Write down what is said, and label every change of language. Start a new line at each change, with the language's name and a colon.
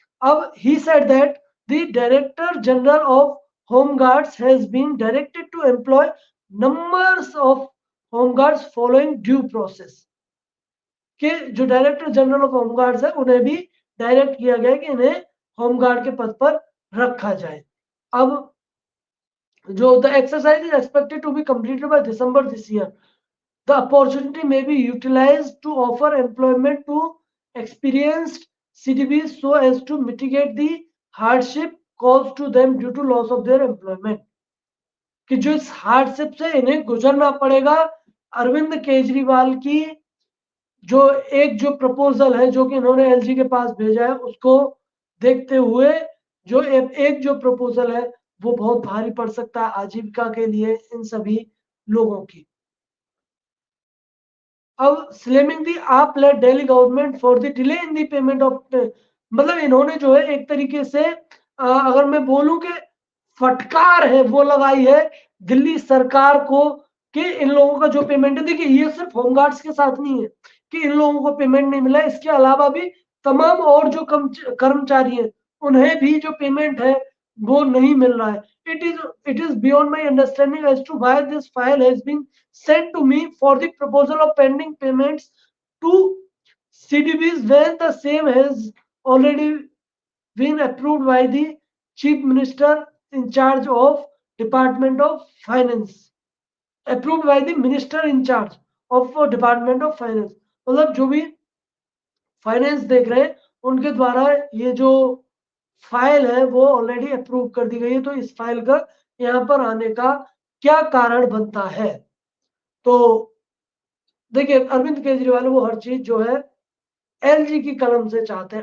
English: अब he said that the director general of home guards has been directed to employ numbers of home guards following due process.
Hindi: कि जो director general of home guards है उन्हें भी direct किया गया कि इन्हें होम गार्ड के पद पर रखा जाए। अब जो
English: the exercise is expected to be completed by December this year. The opportunity may be utilized to offer employment to experienced CDBs so as to mitigate the hardship caused to them due to loss of their employment।
Hindi: कि जो इस hardship से इन्हें गुजरना पड़ेगा, अरविंद केजरीवाल की जो एक जो प्रपोजल है जो कि इन्होंने एलजी के पास भेजा है उसको देखते हुए जो एक जो प्रपोजल है वो बहुत भारी पड़ सकता है आजीविका के लिए इन सभी लोगों की।
English: अब slamming the AAP led Delhi government for the delay in the payment of,
Hindi: मतलब इन्होंने जो है एक तरीके से अगर मैं बोलूं कि फटकार है वो लगाई है दिल्ली सरकार को कि इन लोगों का जो पेमेंट है, देखिए ये सिर्फ होमगार्ड्स के साथ नहीं है कि इन लोगों को पेमेंट नहीं मिला, इसके अलावा भी तमाम और जो कर्मचारी हैं उन्हें भी जो पेमेंट है वो नहीं मिल रहा है।
English: It is beyond my understanding as to why this file has been sent to me for the proposal of pending payments to CDBs when the same has already been approved by the Chief Minister in charge of Department of Finance. Approved by the Minister in charge of Department of Finance.
Hindi: मतलब जो भी finance देख रहे हैं उनके द्वारा ये जो फाइल है वो ऑलरेडी अप्रूव कर दी गई है। तो इस फाइल का यहाँ पर आने का क्या कारण बनता है? तो देखिए अरविंद केजरीवाल वो हर चीज जो है एलजी की कलम से चाहते हैं।